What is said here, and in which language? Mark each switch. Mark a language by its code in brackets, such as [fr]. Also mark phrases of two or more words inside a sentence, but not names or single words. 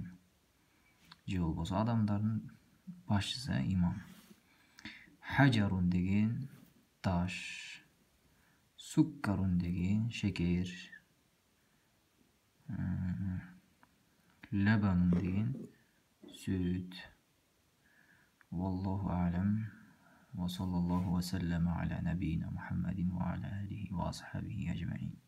[ky] Же болбосо адамдардын башчысы имам. Хаджарун деген таш. Суккарун деген шекер. Лабанун деген сүт. [ar] والله أعلم. وصلى الله وسلم على نبينا محمد وعلى آله وأصحابه أجمعين.